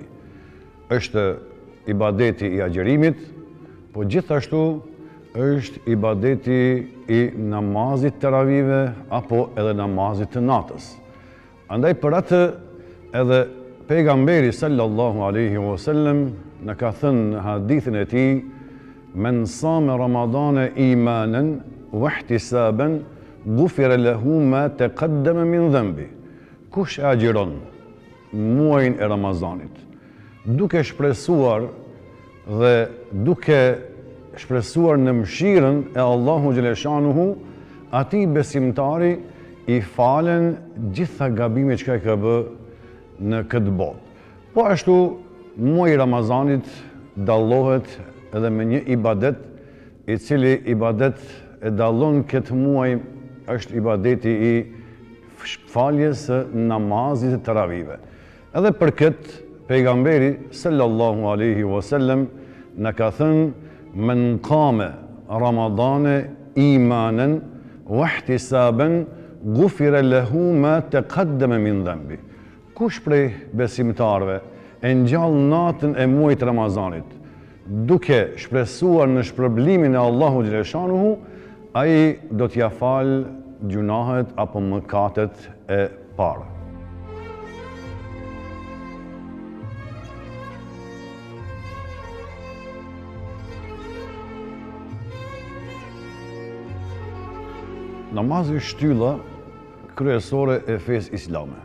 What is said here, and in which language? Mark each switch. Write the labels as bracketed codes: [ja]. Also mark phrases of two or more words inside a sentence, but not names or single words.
[sq] Është ibadeti i agjerimit, po gjithashtu është ibadeti i namazit të ravive apo edhe namazit të natës. Andaj për atë edhe pejgamberi [ar] صلى الله عليه وسلم [sq] në ka thënë në hadithin e tij: [ar] "من صام رمضان إيمانا واحتسابا غفر له ما تقدم من ذنبه." [sq] Kush e agjeron muajin e Ramazanit duke shpresuar dhe duke shpresuar në mëshirën e Allahu xhaleshanuhu, atij besimtari i falen gjitha gabimet që ka bë në këtë botë. Po ashtu muaji i Ramazanit dallohet edhe me një ibadet i cili ibadet e dallon këtë muaj është ibadeti i faljes së namazit të taravive. Edhe për këtë pejgamberi [ar] صلى الله عليه وسلم [sq] na ka thënë: [ar] "من قام رمضان إيمانا واحتسابا غفر له ما تقدم من ذنبه." [sq] Kush prej besimtarëve e ngjall natën e muajit Ramazanit duke shpresuar në shpërblimin e Allahu xhaleshanuhu, ai do t'ia fal gjunahet apo mëkatet e parë. Namazi është shtylla kryesore e fesë islame.